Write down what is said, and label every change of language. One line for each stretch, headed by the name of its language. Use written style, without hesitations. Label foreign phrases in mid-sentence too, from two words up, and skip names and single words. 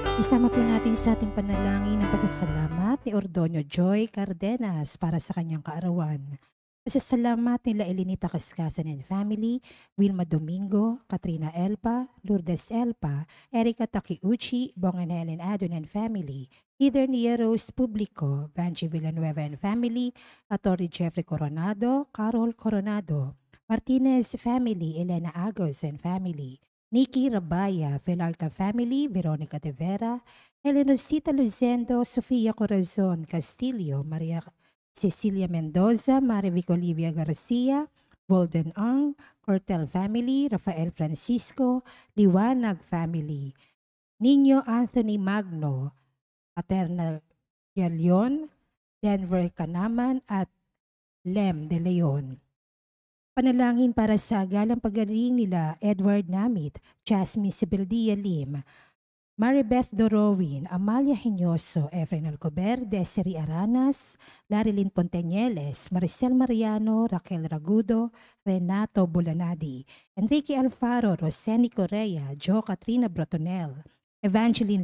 Filipino: Isama po natin sa ating panalangin ng pasasalamat ni Ordonio Joy Cardenas para sa kanyang kaarawan. Pasasalamat nila Elinita Cascasan
English: and family,
Filipino: Wilma Domingo, Katrina Elpa, Lourdes Elpa, Erica Takiuchi, Bong and Helen Adon
English: and family,
Filipino: Either Nia Rose Publico, Banji Villanueva
English: and family,
Filipino: Atty. Jeffrey Coronado, Carol Coronado, Martinez family, Elena Agos
English: and family,
Filipino: Nikki Rabaya, Felarca family, Veronica De Vera, Elenosita Luzendo, Sofia Corazon Castillo, Maria Cecilia Mendoza, Marivic Olivia Garcia, Golden Ang, Cortel family, Rafael Francisco, Liwanag family, Nino Anthony Magno, Paterna Galion, Denver Canaman at Lem De Leon. Panalangin para sa galang pagaling nila Edward Namit, Jasmine Sibeldia Lim, Maribeth Dorowin, Amalia Henyoso, Efren Alcober, Desiree Aranas, Larilyn Ponteñeles, Maricel Mariano, Raquel Ragudo, Renato Bulanadi, Enrique Alfaro, Roseni Correa, Jo Katrina Brotonel, Evangeline